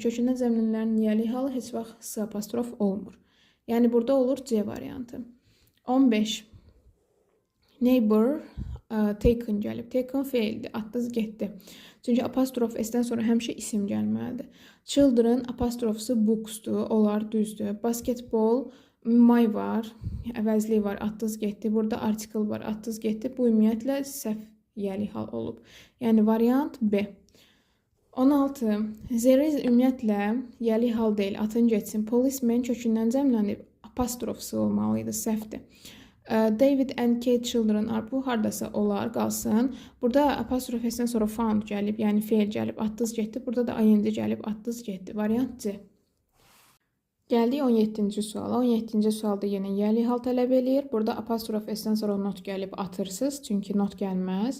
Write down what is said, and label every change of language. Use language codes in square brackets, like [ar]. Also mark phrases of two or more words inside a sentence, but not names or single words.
[az] Kökündən cəmlənənlərin yiyəli halı heç vaxt S apostrof olmur. Yəni burada olur C variantı. 15. [en] Neighbor taken [az] gəlib. Taken feildir. Atdız getdi. Çünki apostrof S-dən sonra həmişə isim gəlməlidir. Children apostrofsu booksdur. Onlar düzdür. [en] Basketball my [az] var. Əvəzli var. Atdız getdi. Burada article var. Atdız getdi. Bu ümumiyyətlə səhv yiyəli hal olub. Yəni variant B. 16. [en] There is [az] ümumiyyətlə yiyəli hal deyil. Atın getsin. Policeman kökündən cəmlənib. Apostrofsu olmalıydı. Səhvdir. [en] David and Kate children are. [az] Bu hardasa olar, qalsın. Burada apostrof S-dən sonra found gəlib, yəni feil gəlib, atdız getdi. Burada da ing gəlib, atdız getdi. Variant C. Gəldik 17-ci suala. 17-ci sualda yenə yəli hal tələb eləyir. Burada apostrof S-dən sonra not gəlib atırsız, çünki not gəlməz.